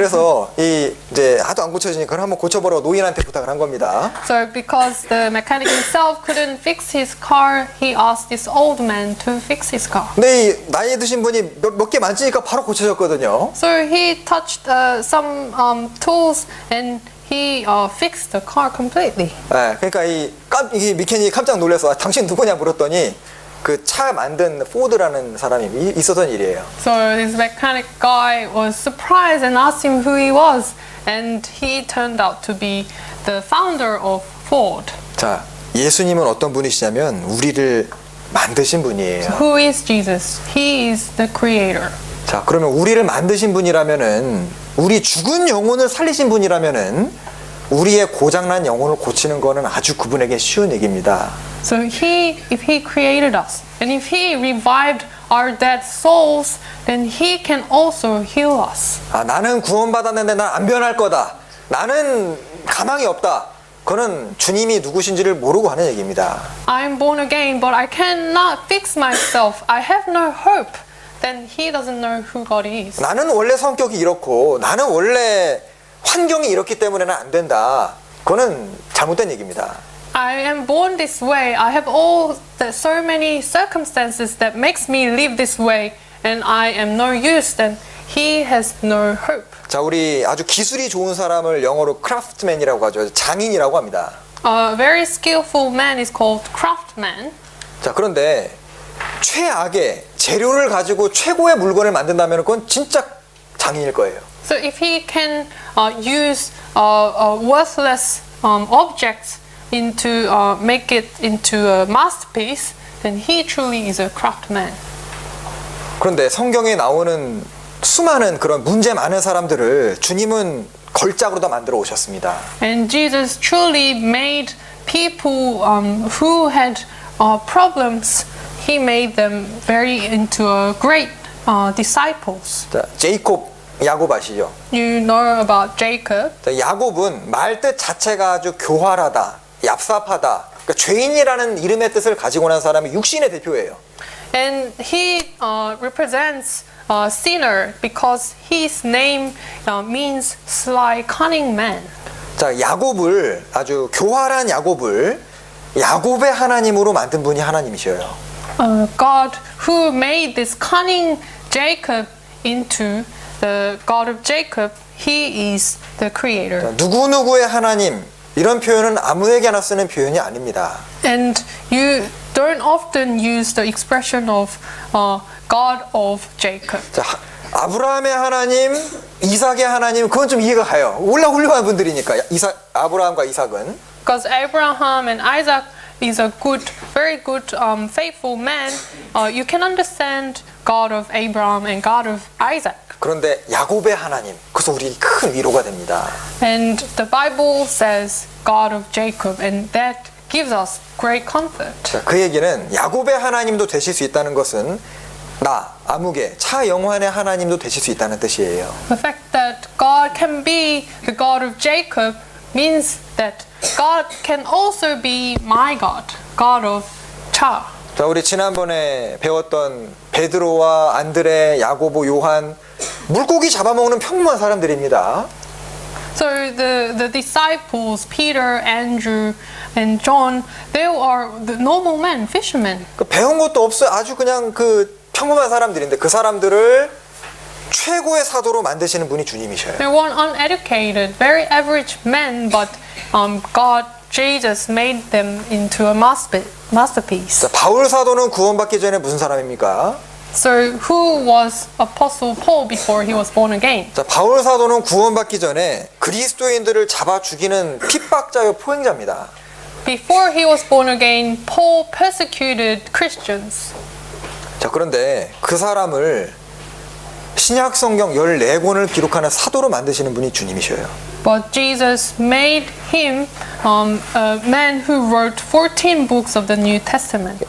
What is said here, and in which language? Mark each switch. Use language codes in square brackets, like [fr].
[ko] 그래서 이 이제 하도 안 고쳐지니까 그럼 한번 고쳐보라고 노인한테 부탁을 한 겁니다. [en] So because the mechanic himself couldn't fix his car, he asked this old man to fix his car. [ko] 근데 이 나이 드신 분이 몇 개 만지니까 바로 고쳐졌거든요. [en] So he touched some tools and he fixed the car completely. [ko] 네, 그러니까 이 미케닉이 깜짝 놀라서 당신 누구냐 물었더니 그 차 만든 포드라는 사람이 있었던 일이에요. [en] So this mechanic guy was surprised and asked him who he was, and he turned out to be the founder of Ford. [ko] 자, 예수님은 어떤 분이시냐면 우리를 만드신 분이에요. [en] Who is Jesus? He is the creator. [ko] 자, 그러면 우리를 만드신 분이라면은 우리 죽은 영혼을 살리신 분이라면은 우리의 고장난 영혼을 고치는 거는 아주 그분에게 쉬운 얘기입니다. [en] So if he created us, and if he revived our dead souls, then he can also heal us. [ko] 나는 구원받았는데 난 안 변할 거다. 나는 가망이 없다. 그거는 주님이 누구신지를 모르고 하는 얘기입니다. [en] I'm born again, but I cannot fix myself. I have no hope. Then he doesn't know who God is. [ko] 나는 원래 성격이 이렇고 나는 원래 환경이 이렇기 때문에는 안 된다. 그거는 잘못된 얘기입니다. [en] I am born this way. I have so many circumstances that makes me live this way, and I am no use. Then he has no hope. [ko] 자, 우리 아주 기술이 좋은 사람을 영어로 크래프트맨이라고 하죠. 장인이라고 합니다. [en] A very skillful man is called craftsman. [ko] 자, 그런데 최악의 재료를 가지고 최고의 물건을 만든다면 그건 진짜 장인일 거예요. [en] So if he can use worthless objects make it into a masterpiece, then he truly is a craftsman. [ko] 그런데 성경에 나오는 수많은 그런 문제 많은 사람들을 주님은 걸작으로 다 만들어 오셨습니다. [en] And Jesus truly made people who had problems. He made them very into a great disciples. [ko] 자, 야곱 아시죠? [en] You know about Jacob. [ko] 자, 야곱은 말뜻 자체가 아주 교활하다, 얍삽하다. 그러니까 죄인이라는 이름의 뜻을 가지고 난 사람이 육신의 대표예요. [en] And he represents a sinner because his name means sly, cunning man. [ko] 자, 야곱을 아주 교활한 야곱을 야곱의 하나님으로 만든 분이 하나님이셔요. [en] God who made this cunning Jacob into the God of Jacob, he is the creator. [ko] 자, 누구누구의 하나님 이런 표현은 아무에게나 쓰는 표현이 아닙니다. [en] And you don't often use the expression of God of Jacob. [ko] 자, 아브라함의 하나님, 이삭의 하나님 그건 좀 이해가 가요. 원래 훌륭한 분들이니까 아브라함과 이삭은. [en] Because Abraham and Isaac is a very good, faithful man. You can understand God of Abraham and God of Isaac. [ko] 그런데 야곱의 하나님, 그래서 우리 큰 위로가 됩니다. [en] And the Bible says God of Jacob, and that gives us great comfort. [ko] 자, 그 얘기는 야곱의 하나님도 되실 수 있다는 것은 나, 아무개, 차영환의 하나님도 되실 수 있다는 뜻이에요. [en] The fact that God can be the God of Jacob means that God can also be my God, God of Cha. [ko] 자, 우리 지난번에 배웠던 베드로와 안드레, 야고보, 요한 물고기 잡아먹는 평범한 사람들입니다. [en] So the disciples, Peter, Andrew, and John, they are the normal men, fishermen. [ko] 그 배운 것도 없어요. 아주 그냥 그 평범한 사람들인데 그 사람들을 최고의 사도로 만드시는 분이 주님이셔요. [en] They were uneducated, very average men, but God, Jesus made them into a masterpiece. [ko] 자, 바울 사도는 구원받기 전에 무슨 사람입니까? [en] So who was Apostle Paul before he was born again? [ko] 자, 바울 사도는 구원받기 전에 그리스도인들을 잡아 죽이는 핍박자요 포행자입니다. [en] Before he was born again, Paul persecuted Christians. [ko] 자, 그런데 그 사람을 신약 성경 14권을 기록하는 사도로 만드시는 분이 주님이셔요. [en] But Jesus made him a man who wrote 14 books of the New Testament.